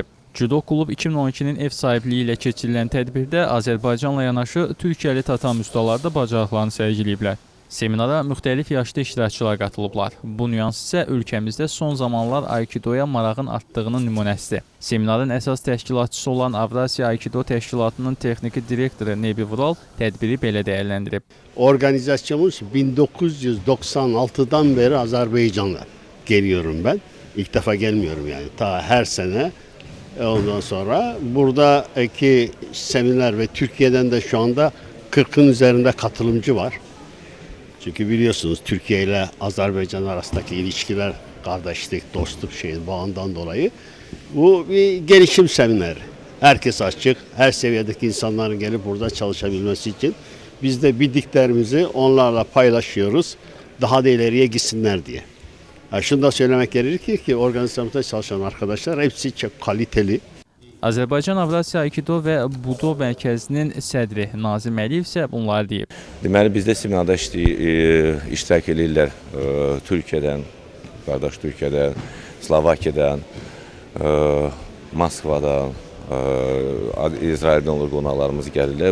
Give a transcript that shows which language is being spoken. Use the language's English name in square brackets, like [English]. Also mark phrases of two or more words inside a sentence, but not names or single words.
[Azerbaijani] Judo Klub 2012-nin ev sahibliyi ilə keçirilən tədbirdə Azərbaycanla yanaşı Türkiyəli tatami ustaları da bacarıqlarını sərgiləyiblər. Seminara müxtəlif yaşlı iştirakçılar qatılıblar. Bu nüans isə ölkəmizdə son zamanlar Aikidoya marağın artdığının nümunəsidir. Seminarın əsas təşkilatçısı olan Avrasiya Aikido Təşkilatının texniki direktoru Nebi Vural tədbiri belə dəyərləndirib. [Turkish] Organizasyonumuz 1996'dan beri Azerbaycan'da geliyorum ben. İlk defa gelmiyorum yani. Ta her sene. Ondan sonra buradaki seminer ve Türkiye'den de şu anda 40'ın üzerinde katılımcı var. Çünkü biliyorsunuz Türkiye ile Azerbaycan arasındaki ilişkiler kardeşlik, dostluk bağından dolayı bu bir gelişim semineri. Herkes açık, her seviyedeki insanların gelip burada çalışabilmesi için biz de bildiklerimizi onlarla paylaşıyoruz. Daha da ileriye gitsinler diye. Şunu da söylemek gerekir ki organizasyonda çalışan arkadaşlar hepsi çok kaliteli. [Azerbaijani] Azərbaycan Avrasiya Aikido və Budo Mərkəzinin sədri Nazim Əliyev isə bunları deyib. Deməli, bizdə seminarda iştirak edirlər Türkiyədən, qardaş Türkiyədən, Slovakiyədən, Moskvadan, İsraildən olur qonaqlarımız gəlirlər.